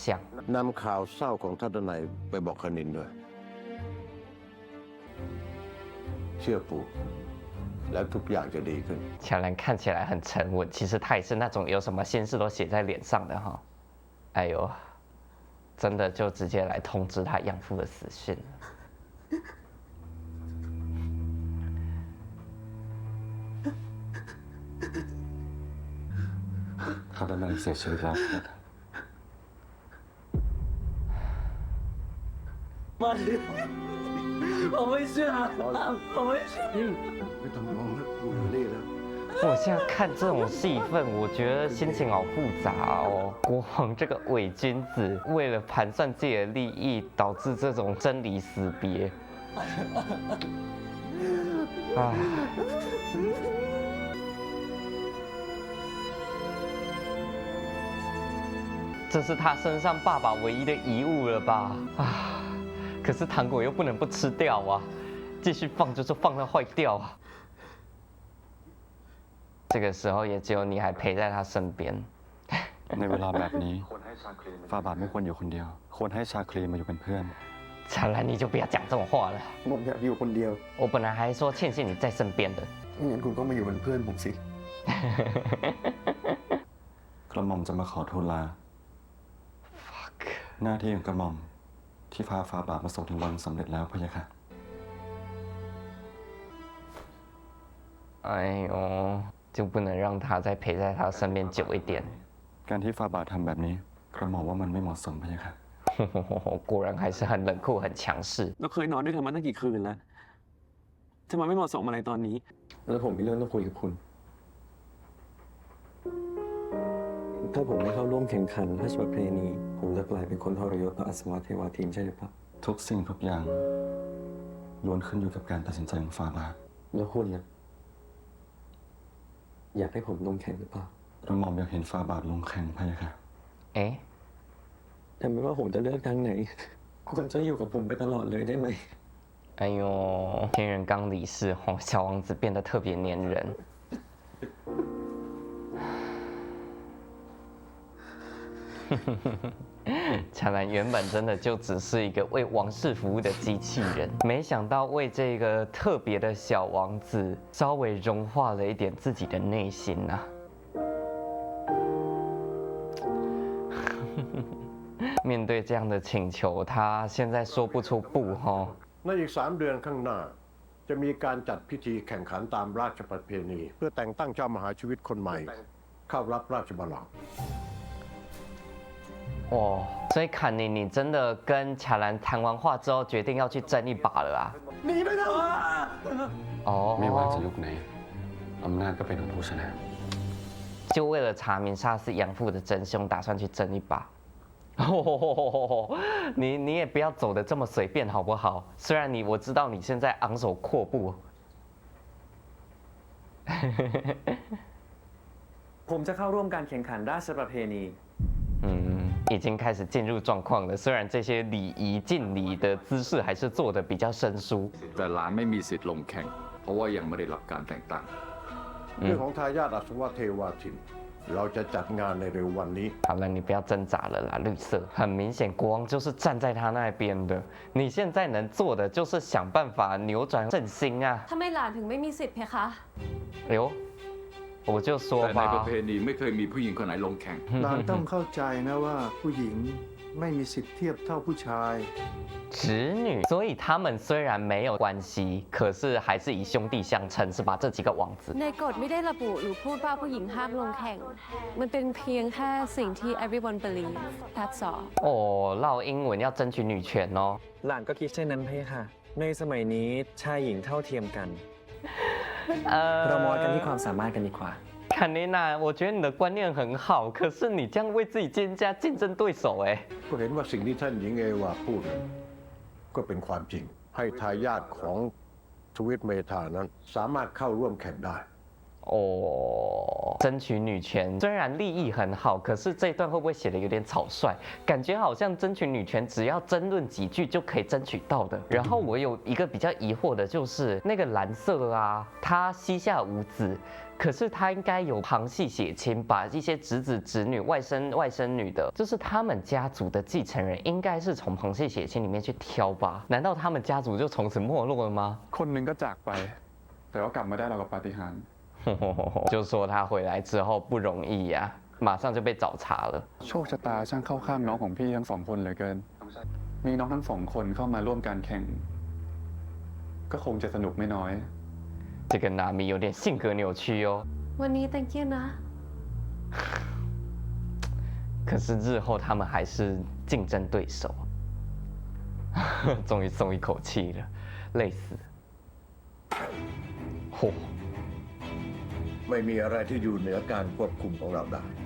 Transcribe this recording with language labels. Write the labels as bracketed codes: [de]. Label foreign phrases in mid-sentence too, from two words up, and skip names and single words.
[th] นำข่าวเศร้าของทัศนัยไปบอกคณินด้วย เชื่อปู่แล้วทุกอย่างจะดีขึ้น [zh] 乔兰看起来很沉稳，其实他也是那种有什么心事都写在脸上的哈。哎呦，真的就直接来通知他养父的死讯了。 [th] เขาดำเนินเสียชีวิตแล้ว ไม่ต้องร้องแล้วกูอยู่นี่แล้ว [zh] 我现在看这种戏份，我觉得心情好复杂哦。国王这个伪君子，为了盘算自己的利益，导致这种生离死别。唉。这是他身上爸爸唯一的遗物了吧？啊！可是糖果又不能不吃掉啊，继续放就是放到坏掉啊。这个时候也只有你还陪在他身边。 [th] ในเวลาแบบนี้ฟาบาทไม่ควรอยู่คนเดียว ควรให้ชาคลีมาอยู่เป็นเพื่อน [zh] 乔兰，你就不要讲这种话了。 [th] ผมอยากอยู่คนเดียว [zh] 我本来还说庆幸你在身边的。 [th] ไม่งั้นคุณก็มาอยู่เป็นเพื่อนผมสิ กระหม่อมจะมาขอทูลลา [en] Fuck。 [th] หน้าที่ของกระหม่อมที่พาฟาบาทมาส่งถึงวังสำเร็จแล้วพะยะค่ะ [zh] 哎呦，就不能让他再陪在他身边久一点。 [th] การที่ฟาบาททำแบบนี้กระหม่อมว่ามันไม่เหมาะสมพะยะค่ะ [zh] 果然还是很冷酷、很强势。 [th] เราเคยนอนด้วยกันมาตั้งกี่คืนแล้วจะมาไม่เหมาะสมอะไรตอนนี้ แล้วผมมีเรื่องต้องคุยกับคุณ ถ้าผมไม่เข้าร่วมแข่งขันราชประเพณีผมจะกลายเป็นคนทรยศต่ออัศวะเทวาทินใช่หรือเปล่า ทุกสิ่งทุกอย่างล้วนขึ้นอยู่กับการตัดสินใจของฟาบาท แล้วคุณล่ะอยากให้ผมลงแข่งหรือเปล่าก ระหม่อมอยากเห็นฟาบาทลงแข่งพะยะค่ะ เอ๊ะ แต่ไม่ว่าผมจะเลือกทางไหนคุณจะอยู่กับผมไปตลอดเลยได้ไหม [zh] 哎呦，天人刚离世，小王子变得特别黏人。乔兰原本真的就只是一个为王室服务的机器人，没想到为这个特别的小王子稍微融化了一点自己的内心啊。面对这样的请求，他现在说不出不哈。 [th] ในอีก3 เดือนข้างหน้า จะมีการจัดพิธีแข่งขันตามราชประเพณี เพื่อแต่งตั้งเจ้ามหาชีวิตคนใหม่ เข้ารับราชบัลลังก์ [zh] 哦，所以坎尼，你真的跟卡兰谈完话之后，决定要去争一把了啊？ [th] หนีไปเถอะ [zh] 哦， [th] ไม่ว่าจะยุคไหนอำนาจก็เป็นของผู้ชนะ [zh] 就为了查明杀死养父的真凶，打算去争一把。哦，你也不要走得这么随便好不好？虽然我知道你现在昂首阔步。 [th] ผมจะเข้าร่วมการแข่งขันราชประเพณี [zh] 已经开始进入状况了。虽然这些礼仪敬礼的姿势还是做得比较生疏。 [th] แต่หลานไม่มีสิทธิ์ลงแข่ง เพราะว่ายังไม่ได้รับการแต่งตั้ง เรื่องของทายาทอัศวเทวาทิน เราจะจัดงานในเร็ววันนี้ [zh] 好了，你不要挣扎了啦，绿色。很明显，国王就是站在他那边的。你现在能做的就是想办法扭转阵心啊！ [th] ทำไมหลานถึงไม่มีสิทธิ์เพคะ [zh] 哎呦，我就说 [th] แต่ในประ [zh] 吧 [th] เพ，ณีไม่เคยมีผู้หญิงคนไหนลงแข่ง นางต้องเข้าใจนะว่าผู้หญิงไม่มีสิทธิ์เทียบเท่าผู้ชาย [zh] 侄女。所以他们虽然没有关系，可是还是以兄弟相称，是吧？这几个王子。 [th] ในกฎไม่ได้ระบุหรือพูดว่าผู้หญิงห้ามลงแข่ง มันเป็นเพียงแค่สิ่งที่ [en] everyone believe that's all [zh] 哦，唠英文要争取女权哦。 [th] หลานก็คิดเช่นนั้นเพคะในสมัยนี้ชายหญิงเท่าเทียมกัน เรามาวัดกันที่ความสามารถกันดีกว่า [zh] 坎妮娜，我觉得你的观念很好，可是你这样为自己增加竞争对手哎。 ก็เห็นว่าสิ่งที่ท่านหญิงเอวาพูดนั้นก็เป็นความจริง ให้ทายาทของทวิตเมธานั้น สามารถเข้าร่วมแข่งได้ 哦，争取女权虽然利益很好，可是这一段会不会写的有点草率？感觉好像争取女权只要争论几句就可以争取到的。然后我有一个比较疑惑的就是那个蓝色啊，他膝下无子，可是他应该有旁系血亲，把一些侄子、侄女、外甥女的，就是他们家族的继承人，应该是从旁系血亲里面去挑吧？难道他们家族就从此没落了吗？ [th] คนหนึ่งก็จากไป แต่ว่ากลับมาได้เรากับปาฏิหาริย์ [zh] 就说他回来之后不容易呀、马上就被找茬了。 [th] โชคชะตาช่างเข้าข้างน้องของพี่ทั้ง2 คนเหลือเกิน มีน้องทั้ง2 คนเข้ามาร่วมการแข่ง ก็คงจะสนุกไม่น้อย [zh] 这个拿米有点性格扭曲哦。 [th] วันนี้ [en] thank you [th] นะ [zh] 可是日后他们还是竞争对手。终于松一口气了，累死了。嚯！ [th] ไม่มีอะไรที่อยู่เหนือการควบคุมของเราได้